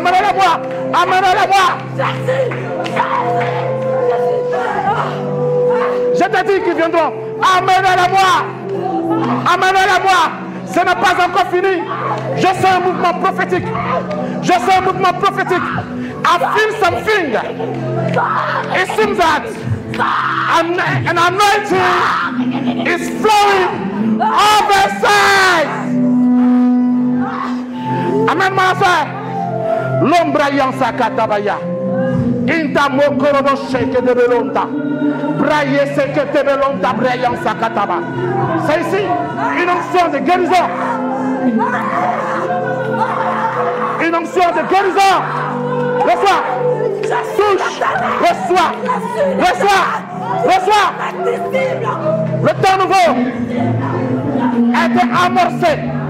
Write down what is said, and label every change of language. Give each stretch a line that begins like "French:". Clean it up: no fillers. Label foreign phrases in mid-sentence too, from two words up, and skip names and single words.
French: Amène-le-moi. Amène-le-moi. Je te dis qu'ils viendront. Amène-le-moi. Amène-le-moi. Ce n'est pas encore fini. Je sens un mouvement prophétique. Je sens un mouvement prophétique.
English: I feel something. It seems that an anointing is flowing over sides.
French: Amen, ma soeur. L'ombre yansa katabaya. Inta mokorodo sheke de belonta. Braye seke te belonta brayansa kataba. C'est ici une onction de guérison. Une onction de guérison. Reçois. Touche. Reçois. Reçois. Reçois. Le temps nouveau a été amorcé.